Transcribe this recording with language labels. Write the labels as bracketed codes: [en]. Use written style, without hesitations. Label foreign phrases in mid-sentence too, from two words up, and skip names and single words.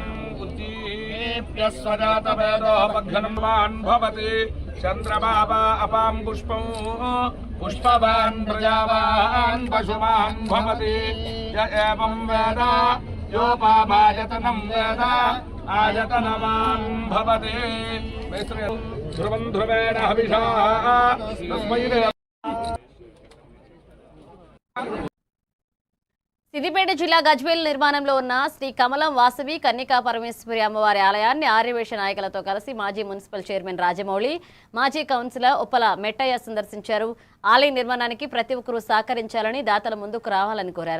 [sa] उद्दीप्यस्वजातवेदोपघ्नन्वान् भवति चन्द्रबाबा अपां पुष्पं पुष्पवान् प्रजावान् पशुमान् भवति य एवं वेद योपाभायतनं वेद आयतनवान् भवति ध्रुवं ध्रुवेण हविषा तस्मै [te] సిద్దిపేట జిల్లా గజ్వేల్ నిర్మాణంలో ఉన్న శ్రీ కమలం వాసవి కన్యకా పరమేశ్వరి అమ్మవారి ఆలయాన్ని ఆర్యవేశ నాయకులతో కలిసి మాజీ మున్సిపల్ చైర్మన్ రాజమౌళి, మాజీ కౌన్సిలర్ ఉప్పల మెట్టయ్య సందర్శించారు. ఆలయ నిర్మాణానికి ప్రతి ఒక్కరూ సహకరించాలని, దాతల ముందుకు రావాలని కోరారు.